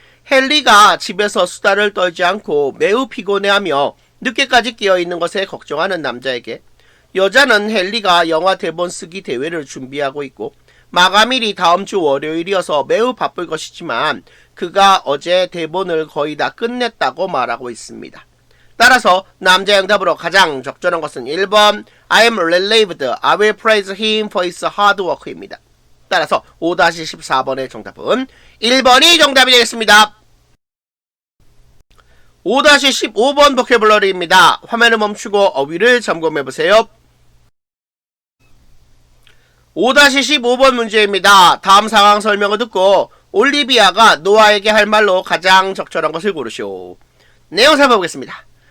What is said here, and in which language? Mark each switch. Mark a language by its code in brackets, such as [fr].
[ko] 헨리가 집에서 수다를 떨지 않고 매우 피곤해하며 늦게까지 깨어있는 것에 걱정하는 남자에게 여자는 헨리가 영화 대본 쓰기 대회를 준비하고 있고 마감일이 다음 주 월요일이어서 매우 바쁠 것이지만 그가 어제 대본을 거의 다 끝냈다고 말하고 있습니다. 따라서 남자의 응답으로 가장 적절한 것은 1번 [en] I am relieved, I will praise him for his hard work입니다. [ko] 따라서 5-14번의 정답은 1번이 정답이 되겠습니다. 5-15번 보캐블러리입니다. 화면을 멈추고 어휘를 점검해보세요. 5-15번 문제입니다. 다음 상황 설명을 듣고 올리비아가 노아에게 할 말로 가장 적절한 것을 고르시오. 내용 살펴보겠습니다.